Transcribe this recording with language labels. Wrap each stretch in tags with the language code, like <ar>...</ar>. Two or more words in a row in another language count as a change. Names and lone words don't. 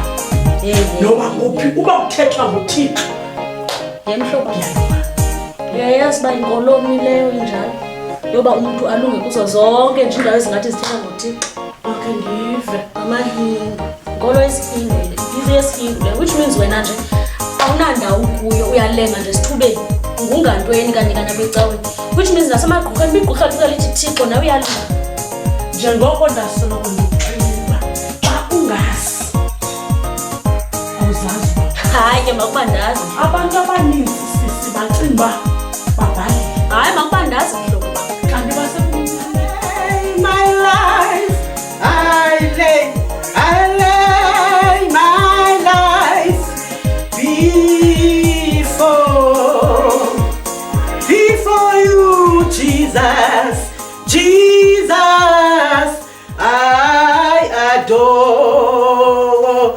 <xh>Noba kuphi uba kuthethwa ngoThixo mhlobo uyayazi uba inkolomi leyo injalo yoba umntu alunge kuzo zonke nje indawo ezingathi zithetha ngoThixo. Okay ndive. Amahindu inkolo yesihindu imbizo yesihindu le</xh> <en>which means</en> <xh>wena nje awunandawo kuyo uyalenga nje sithubeni ngungantweni kanye abecaweni</xh> <en>which means</en> <xh>nasemagqirheni igqirha lithi lithi Thixo nawe uyalunga. Njengoko ndasoloko ndikuxelela xa ungazi awuzazi. Hayi ke makuba ndazi abantu abaninzi sisi bacinga uba babhale. Hayi makuba ndazi mhlobo</xh> <en>kanti my life I lay my life before you Jesus I adore.</en>